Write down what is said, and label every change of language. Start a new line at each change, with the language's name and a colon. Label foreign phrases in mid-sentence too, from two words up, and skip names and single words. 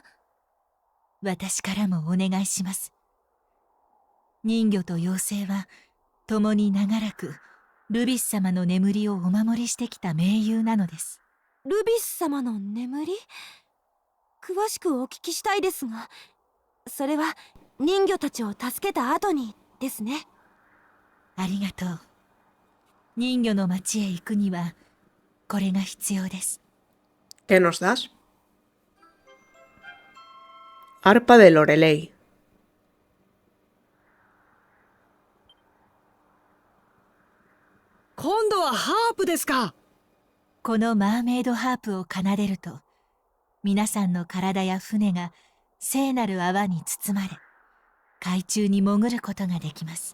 Japanese: 私からもお願いします。人魚と妖精は共に長らくルビス様の眠りをお守りしてきた盟友なのです。ルビス様の眠り？詳しくお聞きしたいですが、それは人魚たちを助けた後にですね。ありがとう。人魚の町へ行くにはこれが必要です。
Spanish: ¿Qué nos das? Arpa de Lorelei.
Japanese: 今度はハープですか。このマーメイドハープを奏でると、皆さんの体や船が聖なる泡に包まれ、海中に潜ることができます。